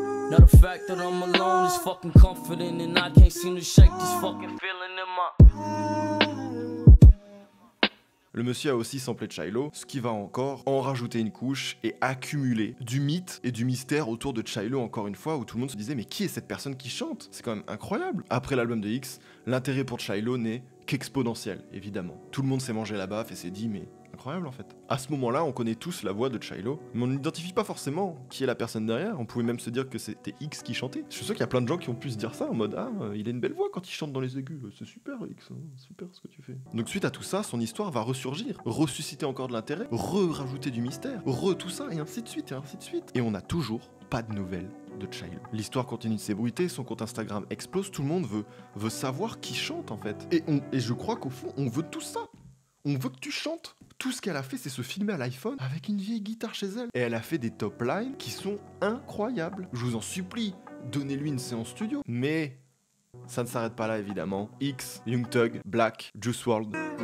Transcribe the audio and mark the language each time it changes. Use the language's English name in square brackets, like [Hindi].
[English] Now the fact that I'm alone is fucking comforting and I can't seem to shake this fucking feeling in my... [French] Le monsieur a aussi samplé Chilo, ce qui va encore en rajouter une couche et accumuler du mythe et du mystère autour de Chilo encore une fois, où tout le monde se disait mais qui est cette personne qui chante? C'est quand même incroyable. Après l'album de X, l'intérêt pour Chilo n'est qu'exponentiel, évidemment. Tout le monde s'est mangé la baffe et s'est dit mais incroyable en fait. À ce moment-là, on connaît tous la voix de Chilo, mais on n'identifie pas forcément qui est la personne derrière. On pouvait même se dire que c'était X qui chantait. Je suis sûr qu'il y a plein de gens qui ont pu se dire ça en mode ah, il a une belle voix quand il chante dans les aigus, c'est super X, hein, super ce que tu fais. Donc suite à tout ça, son histoire va ressurgir, ressusciter encore de l'intérêt, rajouter du mystère, tout ça et ainsi de suite et ainsi de suite. Et on n'a toujours pas de nouvelles de Chilo. L'histoire continue de s'ébruiter, son compte Instagram explose, tout le monde veut savoir qui chante en fait. Et je crois qu'au fond, on veut tout ça. On veut que tu chantes. Tout ce qu'elle a fait, c'est se filmer à l'iPhone avec une vieille guitare chez elle. Et elle a fait des top lines qui sont incroyables. Je vous en supplie, donnez-lui une séance studio. Mais ça ne s'arrête pas là, évidemment. X, Young Thug, Black, Juice WRLD.